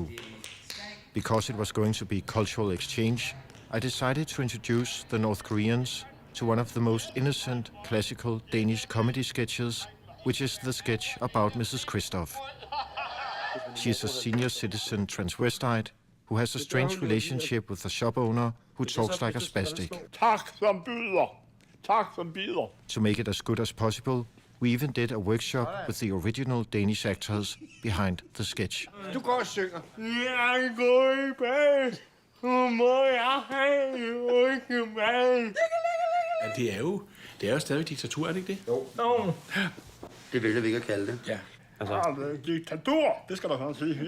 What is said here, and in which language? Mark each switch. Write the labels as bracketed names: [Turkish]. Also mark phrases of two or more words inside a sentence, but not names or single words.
[English] Because it was going to be cultural exchange, I decided to introduce the North Koreans to one of the most innocent classical Danish comedy sketches, which is the sketch about Mrs. Christoph. She is a senior citizen transvestite who has a strange relationship with the shop owner who talks like a spastic. [Danish] Tak som byder. Tak som byder. [English] To make it as good as possible, we even did a workshop with the original Danish actors behind the sketch. [Danish] Du går og synger. Jeg går i bag. Må jeg have ikke bag. Det er jo stadig diktatur, er det ikke det? Jo. Det vælger vi ikke at kalde det. Ja. Altså. Diktatur, det skal du faktisk sige.